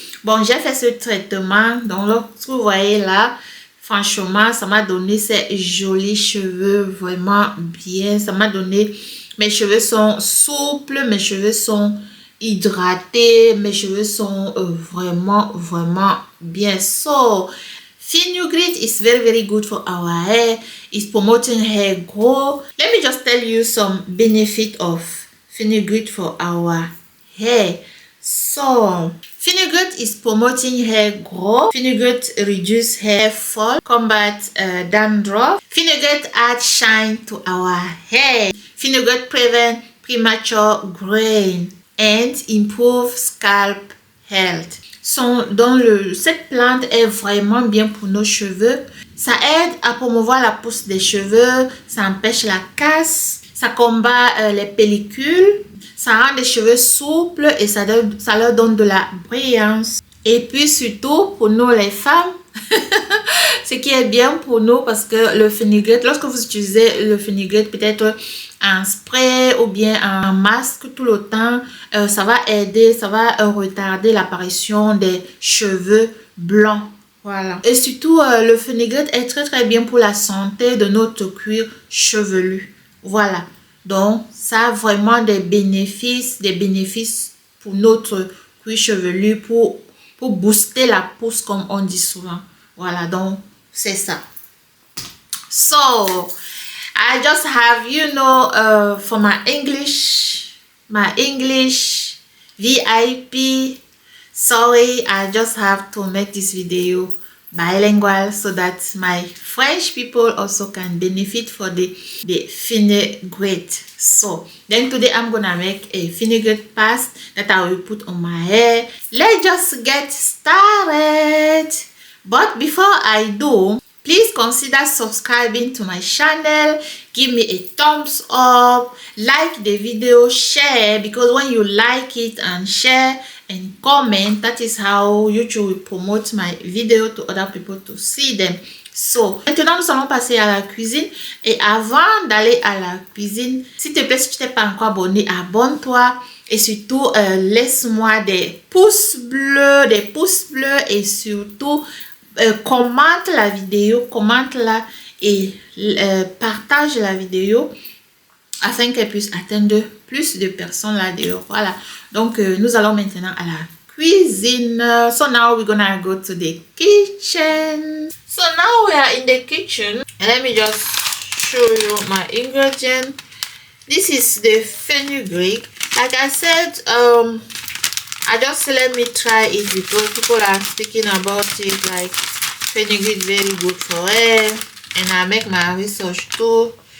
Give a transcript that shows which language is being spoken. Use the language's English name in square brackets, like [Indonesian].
[French] Bon, j'ai fait ce traitement, donc ce que vous voyez là, franchement, ça m'a donné ces jolis cheveux, vraiment bien. Ça m'a donné, mes cheveux sont souples, mes cheveux sont hydratés, mes cheveux sont vraiment bien. [English] So, fenugreek is very good for our hair. It's promoting hair growth. Let me just tell you some benefit of fenugreek for our hair. So, fenugreek is promoting hair growth. Fenugreek reduce hair fall, combat dandruff. Fenugreek adds shine to our hair. Fenugreek prevent premature graying and improve scalp health. [French] Cette plante est vraiment bien pour nos cheveux. Ça aide à promouvoir la pousse des cheveux, ça empêche la casse, ça combat les pellicules, ça rend les cheveux souples et ça leur donne de la brillance. Et puis surtout pour nous les femmes, ce qui est bien pour nous parce que le fenugreek, lorsque vous utilisez le fenugreek peut-être en spray ou bien en masque tout le temps, ça va aider, ça va retarder l'apparition des cheveux blancs. Voilà. Et surtout, le fenugreek est très bien pour la santé de notre cuir chevelu. Voilà. Donc, ça a vraiment des bénéfices pour notre cuir chevelu, pour booster la pousse comme on dit souvent. Voilà, donc c'est ça. [English] So, I just have, you know, for my English VIP. Sorry, I just have to make this video bilingual so that my French people also can benefit for the fenugreek. So then today I'm gonna make a fenugreek paste that I will put on my hair. Let's just get started. But before I do, please consider subscribing to my channel. Give me a thumbs up, like the video, share, because when you like it and share and comment, that is how YouTube will promote my video to other people to see them. [French] So, maintenant nous allons passer à la cuisine. Et avant d'aller à la cuisine, s'il te plaît, si tu t'es pas encore abonné, abonne-toi. Et surtout, laisse-moi des pouces bleus et surtout, commente la vidéo, commente-la et partage la vidéo afin qu'elle puisse atteindre plus de personnes là-dedans. Voilà. Donc, nous allons maintenant à la cuisine. [English] So now we're gonna go to the kitchen. So now we are in the kitchen. And let me just show you my ingredient. This is the fenugreek. Like I said, I just let me try it because people are speaking about it, like fenugreek very good for hair, and I make my research too.